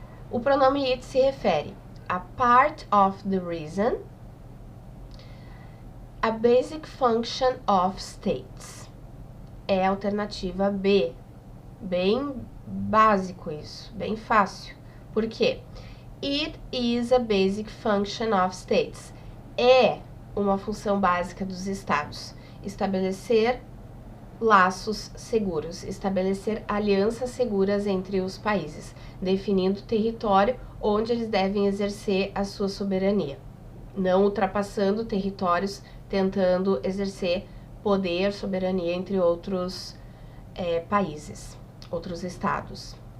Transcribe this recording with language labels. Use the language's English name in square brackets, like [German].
[Portuguese] O pronome it se refere [English] a part of the reason, a basic function of states. [Portuguese] É a alternativa B. Bem básico isso, bem fácil. Por quê? [English] It is a basic function of states. [Portuguese] É uma função básica dos estados. Estabelecer laços seguros, estabelecer alianças seguras entre os países, definindo o território onde eles devem exercer a sua soberania, não ultrapassando territórios, tentando exercer poder, soberania entre outros países, outros estados.